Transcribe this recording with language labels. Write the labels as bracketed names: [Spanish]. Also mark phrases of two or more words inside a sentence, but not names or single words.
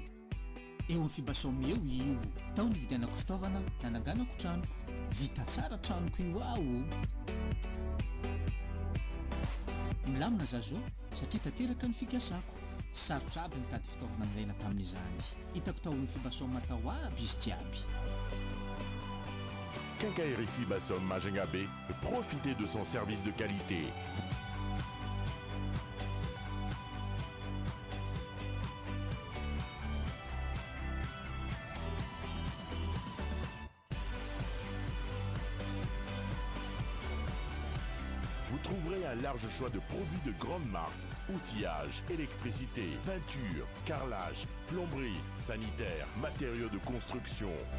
[Malagasy] Eo amin'ny Fibasom eo io, tao ny vidianako fitaovana nananganako tranoko, vita tsara tranoko io aho. Milamina zazo satria tanteraka ny fikasako, sarotra aby nitady fitaovana niraina tamin'izany. Hitako tao amin'ny Fibasom tao aby izy jiaby. [French] Quincaillerie Fibasom Majenga B, profitez de son service de qualité. Vous trouverez un large choix de produits de grande marque, outillage, électricité, peinture, carrelage, plomberie, sanitaire, matériaux de construction.